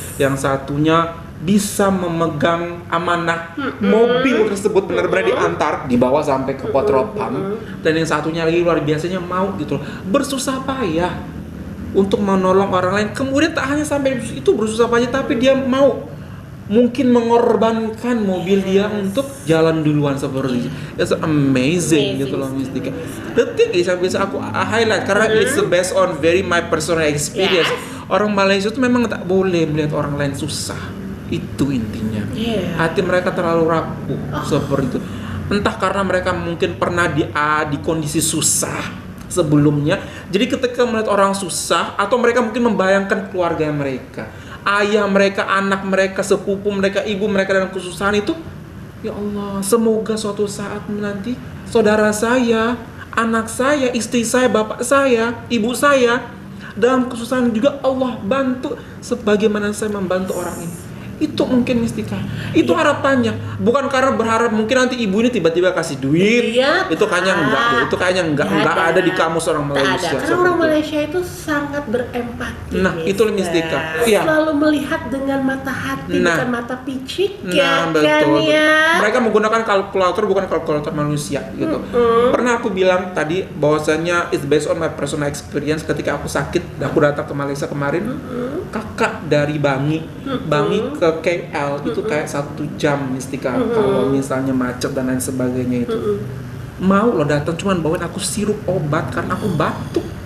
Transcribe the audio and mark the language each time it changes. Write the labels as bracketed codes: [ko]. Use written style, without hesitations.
[id] Yang satunya bisa memegang amanah mobil tersebut benar-benar diantar, dibawa sampai ke petrol pump, dan yang satunya lagi luar biasanya mau gitu loh, bersusah payah untuk menolong orang lain. Kemudian tak hanya sampai itu bersusah payah, tapi dia mau mungkin mengorbankan mobil dia untuk jalan duluan seperti itu. [en] It's amazing [id] gitu loh [en] Mistika. The thing is [id] yang bisa aku highlight karena [en] it's based on very my personal experience. [id] Orang Malaysia itu memang tak boleh melihat orang lain susah. Itu intinya. Hati mereka terlalu rapuh seperti itu. Entah karena mereka mungkin pernah di kondisi susah sebelumnya. Jadi ketika melihat orang susah, atau mereka mungkin membayangkan keluarga mereka, ayah mereka, anak mereka, sepupu mereka, ibu mereka dalam kesusahan itu, ya Allah, semoga suatu saat nanti saudara saya, anak saya, istri saya, bapak saya, ibu saya dalam kesusahan juga Allah bantu sebagaimana saya membantu orang ini. Itu mungkin Mistika, itu harapannya. Bukan karena berharap mungkin nanti ibu ini tiba-tiba kasih duit. Itu kayaknya enggak ada di kamus orang Malaysia. Karena orang Malaysia itu sangat berempati. Nah, itu Mistika. Selalu melihat dengan mata hati, bukan mata picik. Betul. Mereka menggunakan kalkulator, bukan kalkulator manusia gitu. Pernah aku bilang tadi bahwasanya [en] it's based on my personal experience. [id] Ketika aku sakit, aku datang ke Malaysia kemarin, kakak dari Bangi ke KL itu kayak 1 jam Mistika. Kalau misalnya macet dan lain sebagainya itu mau lo datang cuman bawain aku sirup obat karena aku batuk.